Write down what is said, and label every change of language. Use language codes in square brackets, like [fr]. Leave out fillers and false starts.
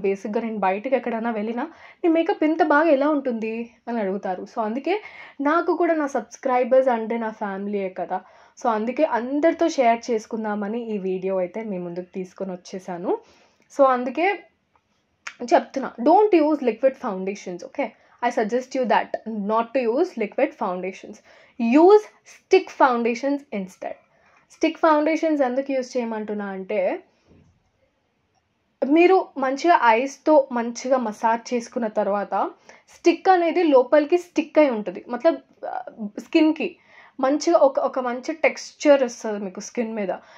[te] బేసిక్గా నేను బయటకు ఎక్కడైనా వెళ్ళినా నీ మేకప్ ఇంత బాగా ఎలా ఉంటుంది అని అడుగుతారు. సో అందుకే నాకు కూడా నా సబ్స్క్రైబర్స్ అంటే నా ఫ్యామిలీయే కదా. సో అందుకే అందరితో షేర్ చేసుకుందామని ఈ వీడియో అయితే మీ ముందుకు తీసుకొని వచ్చేసాను. [en] so [te] అందుకే చెప్తున్నా, [en] Don't use liquid foundations, okay. I suggest you that not to use liquid foundations. Use stick foundations instead. [te] Stick foundations ఎందుకు యూజ్ చేయమంటున్నా అంటే, మీరు మంచిగా ఐస్తో మంచిగా మసాజ్ చేసుకున్న తర్వాత స్టిక్ అనేది లోపలికి స్టిక్ అయి ఉంటుంది, మతలబ్ స్కిన్కి మంచిగా ఒక మంచి టెక్స్చర్ వస్తుంది మీకు స్కిన్ మీద.